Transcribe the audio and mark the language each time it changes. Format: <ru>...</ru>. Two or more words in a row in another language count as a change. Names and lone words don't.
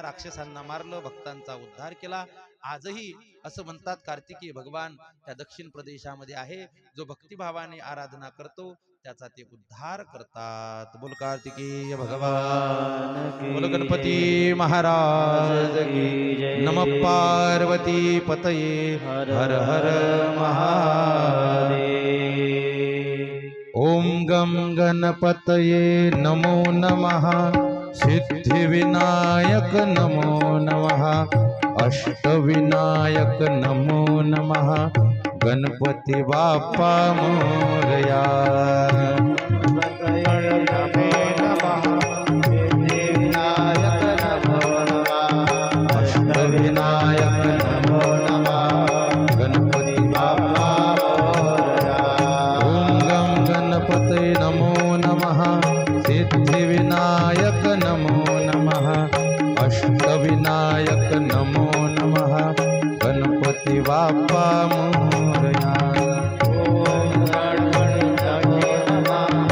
<mr>राक्षसांना मारलं, भक्तांचा उद्धार केला. आजही असं म्हणतात कार्तिकी भगवान त्या दक्षिण प्रदेशामध्ये आहे. जो भक्तिभावाने आराधना करतो त्याचा ते उद्धार करतात. बोल कार्तिकीय भगवान, बोल गणपती महाराज की.</mr> <sa>नम पार्वती पतये हर हर महादेव. ओम गम गणपतये नमो नमः. सिद्धिविनायक नमो नमः. अष्टविनायक नमो नमः.</sa> <mr>गणपती बाप्पा मोरया.</mr> <sa>अष्टविनायक नमो नमः.</sa> <mr>गणपती बाप्पा मोरया.</mr> <sa>ओम गम गणपते नमो नमः. सिद्धिविनायक नमो नमः. अष्टविनायक नमो नमः.</sa> <mr>गणपती बाप्पा मोरया.</mr> <sa>ओम गणपती नमः.</sa>